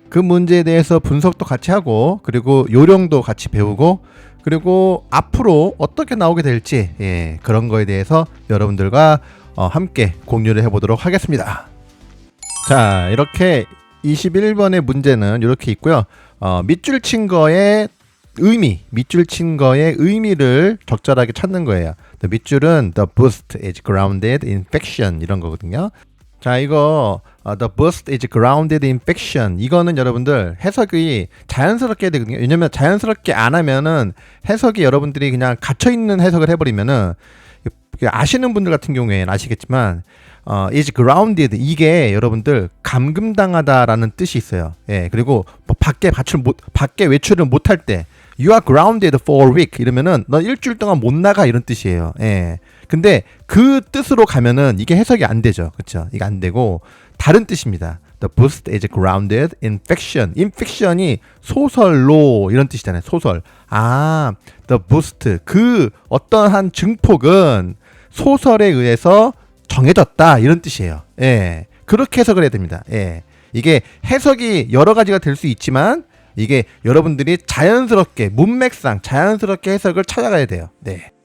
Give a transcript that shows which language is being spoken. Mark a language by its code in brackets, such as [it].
[ko] 그 문제에 대해서 분석도 같이 하고, 그리고 요령도 같이 배우고, 그리고 앞으로 어떻게 나오게 될지, 예, 그런 거에 대해서 여러분들과 함께 공유를 해보도록 하겠습니다. 자, 이렇게 21번의 문제는 이렇게 있고요. 밑줄 친 거에 밑줄 친 거의 의미를 적절하게 찾는 거예요. 밑줄은 [en] the boost is grounded in fiction [ko] 이런 거거든요. 자, 이거 [en] the boost is grounded in fiction [ko] 이거는 여러분들 해석이 자연스럽게 해야 되거든요. 왜냐면 자연스럽게 안 하면은 해석이 여러분들이 그냥 갇혀 있는 해석을 해버리면은 아시는 분들 같은 경우에는 아시겠지만 is grounded 이게 여러분들 감금당하다라는 뜻이 있어요. 예, 그리고 뭐 밖에 외출을 못할 때 [en] You are grounded for a week [ko] 이러면은 너 일주일 동안 못 나가 이런 뜻이에요. 예. 근데 그 뜻으로 가면은 이게 해석이 안 되죠. 그렇죠? 이게 안 되고 다른 뜻입니다. [en] The boost is grounded in fiction. in fiction [ko] 이 소설로 이런 뜻이잖아요. 소설. the boost 그 어떠한 증폭은 소설에 의해서 정해졌다 이런 뜻이에요. 예. 그렇게 해석을 해야 됩니다. 예. 이게 해석이 여러 가지가 될 수 있지만 이게 여러분들이 자연스럽게 문맥상 자연스럽게 해석을 찾아가야 돼요. 네.